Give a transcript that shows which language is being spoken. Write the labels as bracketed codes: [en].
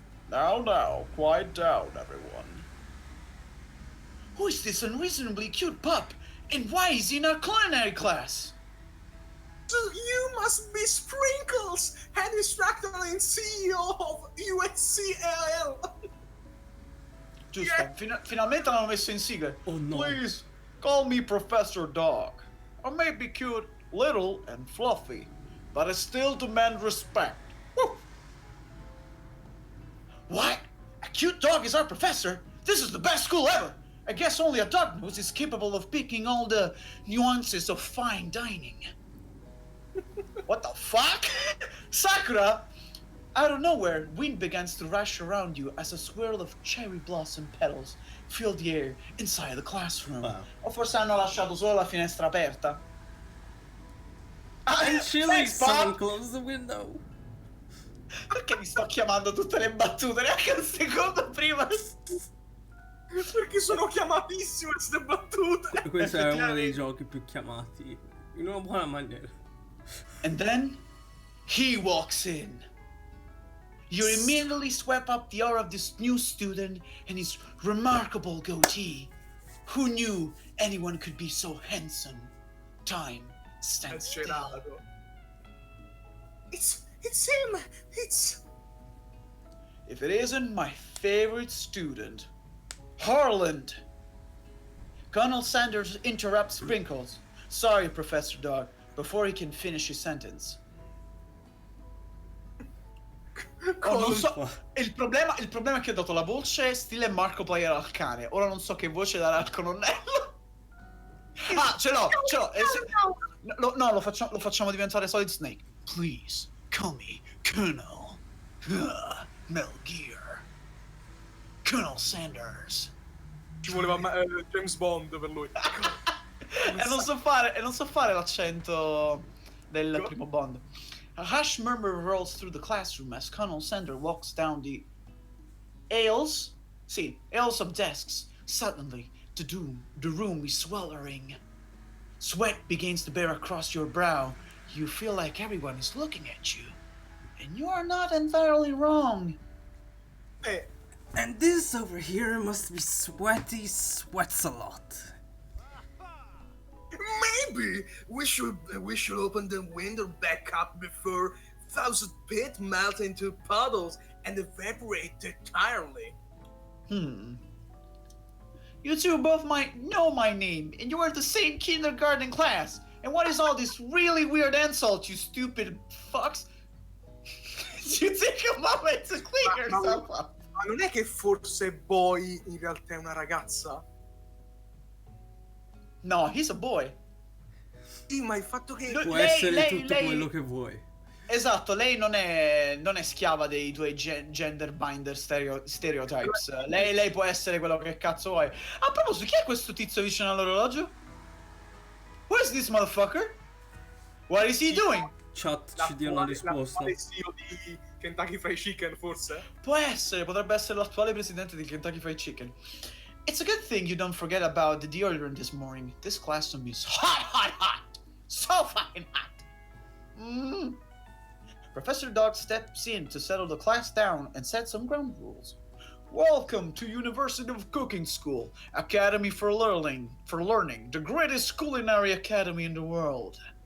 [en] Now, quiet down, everyone. Who is this unreasonably cute pup? And why is he in our culinary class? So you must be Sprinkles, head instructor and CEO of USCLL. [it] Giusto, finalmente l'hanno messo in sigla. [en] Oh no. Please, call me Professor Dog. I may be cute, little, and fluffy, but I still demand respect. Woo! What? A cute dog is our professor? This is the best school ever! I guess only a dog nose is capable of picking all the nuances of fine dining. What the fuck? Sakura! Out of nowhere, wind begins to rush around you as a swirl of cherry blossom petals fill the air inside the classroom. Wow. [it] O forse hanno lasciato solo la finestra aperta. [en] I'm chilly, Thanks, someone Bob! close the window. [it] Perché mi sto chiamando tutte le battute? Neanche un secondo prima. Perché sono chiamatissime queste battute. Questo è uno dei giochi più chiamati. In una buona maniera. [en] And then, he walks in. You immediately swept up the aura of this new student and his remarkable goatee. Who knew anyone could be so handsome? Time stands still. It's him. It's. If it isn't my favorite student, Harland. Colonel Sanders interrupts Sprinkles. Sorry, Professor Dog, before he can finish his sentence. [it] Oh, non so. Il problema è che ho dato la voce stile Marco Player al cane. Ora non so che voce dare al colonnello. Ah, ce l'ho. No, lo facciamo diventare Solid Snake. [en] Please, call me Colonel. Metal Gear. Colonel Sanders. [it] Ci voleva James Bond per lui. E non so fare l'accento del primo Bond. [en] A hush murmur rolls through the classroom as Colonel Sanders walks down the aisles of desks. Suddenly, the room is sweltering. Sweat begins to bear across your brow. You feel like everyone is looking at you. And you are not entirely wrong. And this over here must be sweaty, sweats a lot. Maybe we should open the window back up before thousand pit melt into puddles and evaporate entirely. You two both might know my name, and you are the same kindergarten class. And what is all this really weird insult, you stupid fucks? You take a moment to clean yourself up. [it] Ma non è che forse Boy in realtà è una ragazza? [en] No, he's a boy. [it] Sì, ma il fatto che... Può essere tutto quello che vuoi. Esatto, lei non è schiava dei tuoi [en] gender binder stereotypes. [it] Lei può essere quello che cazzo vuoi. A proposito, chi è questo tizio vicino all'orologio? [en] Who is this motherfucker? What is he doing? [it] Chat ci dia una risposta. L'attuale CEO di Kentucky Fried Chicken, forse? Potrebbe essere l'attuale presidente di Kentucky Fried Chicken. [en] It's a good thing you don't forget about the deodorant this morning. This classroom is hot. So fucking hot. Professor Dog steps in to settle the class down and set some ground rules. Welcome to University of Cooking School, Academy for Learning, the greatest culinary academy in the world.